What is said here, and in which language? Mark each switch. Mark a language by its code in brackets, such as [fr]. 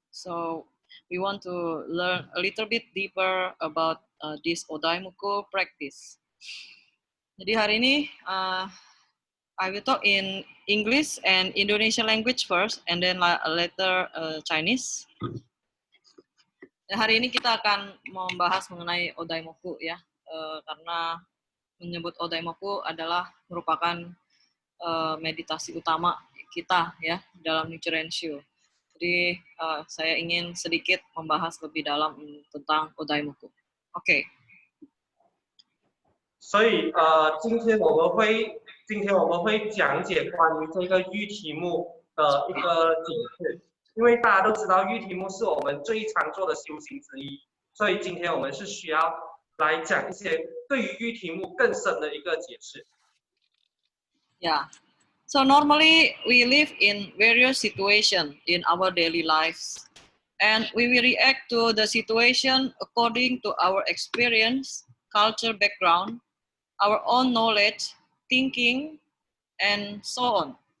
[en] So we want to learn a little bit deeper about this Odaimoku practice. [id] Jadi hari ini [en] I will talk in English and Indonesian language first, and then later Chinese. [id] Dan hari ini kita akan membahas mengenai Odaimoku ya, karena menyebut Odaimoku adalah merupakan meditasi utama kita ya dalam Nichiren Shio. Jadi saya ingin sedikit membahas lebih dalam tentang Odaimoku. Oke. [zh] 所以今天我们会讲解关于这个玉题目的一个解释，因为大家都知道玉题目是我们最常做的修行之一，所以今天我们是需要来讲一些对于玉题目更深的一个解释。 [en] Yeah. So normally we live in various situations in our daily lives, and we will react to the situation according to our experience, culture background, our own knowledge, thinking, and so on.